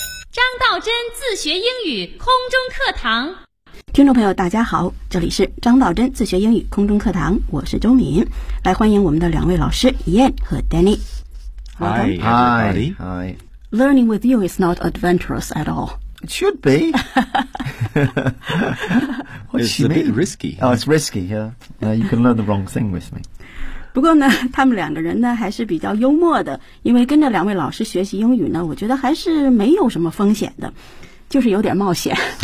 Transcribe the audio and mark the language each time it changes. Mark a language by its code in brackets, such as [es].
[zh] 张道真自学英语空中课堂。听众朋友大家好，这里是张道真自学英语空中课堂，我是周敏，来欢迎我们的两位老师 Ian 和 Danny。 [en] Hi, Hi. Hi. Learning with you is not adventurous at all. It should be. It's a bit risky. Oh, it's risky, yeah. You can learn the wrong thing with me. [zh] 不过呢，他们两个人呢还是比较幽默的，因为跟着两位老师学习英语呢，我觉得还是没有什么风险的，就是有点冒险。